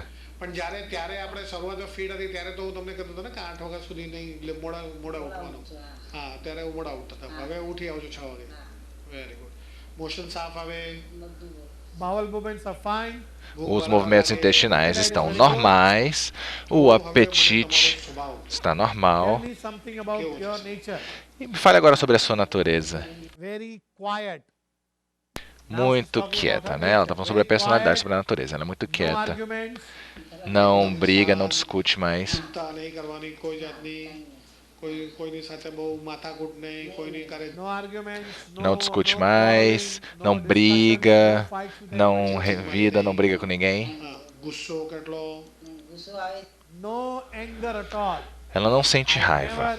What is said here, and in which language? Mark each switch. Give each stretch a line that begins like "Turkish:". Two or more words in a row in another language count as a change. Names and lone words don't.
Gujarati: પણ ત્યારે આપણે શરૂઆત ફીડ હતી ત્યારે તો હું તમને કહેતો હતો ને કે 8 વાગ્યા સુધી નહીં એટલે મોડા ઉઠવાનું હા ત્યારે હું મોડા ઉઠતા હતા હવે ઉઠી આવું છું 6 વાગે
English: very good motion
Gujarati: સાફ આવે
English: Bowel movements are fine.
Portuguese: Os movimentos intestinais estão normais, o apetite está normal.
English: Tell me something about your nature.
Portuguese: E me fale agora sobre a sua natureza.
English: Very quiet.
Portuguese: Muito quieta, né? Ela está falando sobre a personalidade, sobre a natureza. Ela é muito
English: No
Portuguese: quieta.
English: arguments.
Portuguese: Não briga, não discute mais.
Gujarati: ચિંતા નહીં કરવાની કોઈ જાતની
Portuguese: Não discute mais, não briga, não revida, não briga com ninguém. Ela não sente raiva.